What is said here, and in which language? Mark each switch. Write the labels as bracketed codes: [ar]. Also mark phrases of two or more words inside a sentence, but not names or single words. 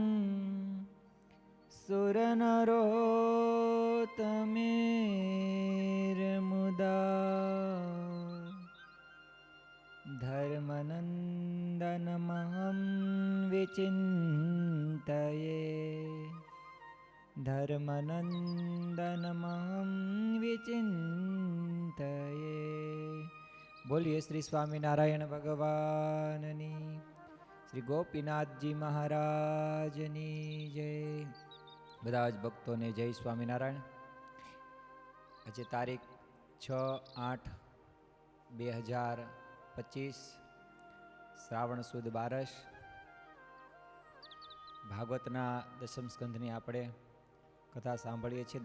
[sa] सुरनरोत्तमेर्मुदा धर्मनन्दनमहं विचिन्तये धर्मनन्दनमहं विचिन्तये। [gu] બોલિએ શ્રી સ્વામીનારાયણ ભગવાનની, શ્રી ગોપીનાથજી મહારાજની જય। બધા જ ભક્તોને જય સ્વામિનારાયણ। આજે તારીખ 6/8/2025 શ્રાવણ સુદ 12 ભાગવતના દશમ સ્કંધની આપણે કથા સાંભળીએ છીએ।